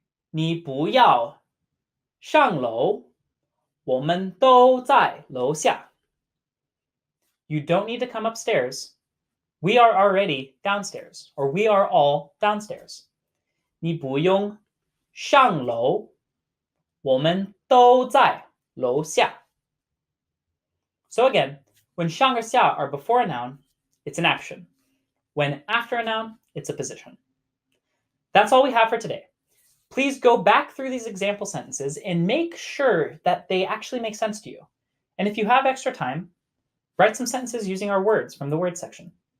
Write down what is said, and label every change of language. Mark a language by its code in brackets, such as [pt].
[zh] 你不要上楼，我们都在楼下。 [en] You don't need to come upstairs. We are already downstairs, or we are all downstairs. [zh] 你不用上楼，我们都在楼下。 [en] So again, when 上 or 下 are before a noun, it's an action. When after a noun, it's a position. That's all we have for today. Please go back through these example sentences and make sure that they actually make sense to you. And if you have extra time, write some sentences using our words from the word section.